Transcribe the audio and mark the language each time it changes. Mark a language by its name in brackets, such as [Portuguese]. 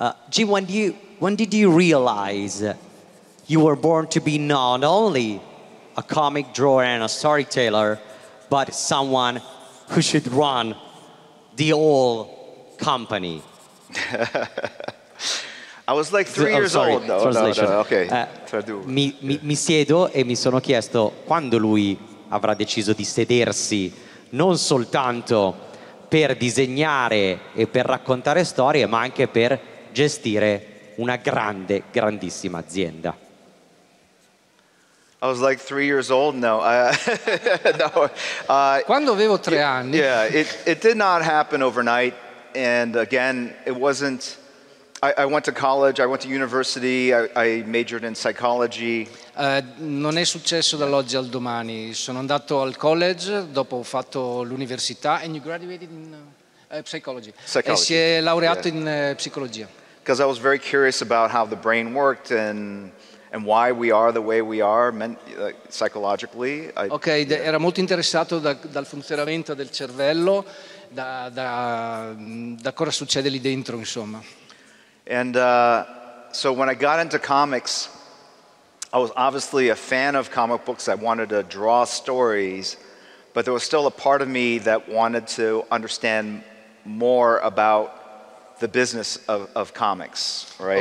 [English] Jim, when did you realize you were born to be not only a comic drawer and a storyteller, but someone who should run the whole company? I was like 3 years old. No, okay. [Italian] Mi siedo e mi sono chiesto quando lui avrà deciso di sedersi non soltanto per disegnare e per raccontare storie, ma anche per gestire una grandissima azienda. [English] I was like 3 years old. No, no. [Italian] Quando avevo 3 anni. [English] Yeah, it did not happen overnight. And again, it wasn't. I went to college. I went to university. I majored in psychology. [Italian] Non è successo dall'oggi al domani. Sono andato al college, dopo ho fatto l'università. [English] And you graduated in psychology. [Italian] E si è laureato in psicologia. [English] Because I was very curious about how the brain worked and why we are the way we are, psychologically. [Italian] Era molto interessato dal funzionamento del cervello, da cosa succede lì dentro, insomma. [English] And so when I got into comics, I was obviously a fan of comic books. I wanted to draw stories, but there was still a part of me that wanted to understand more about the business of comics, right?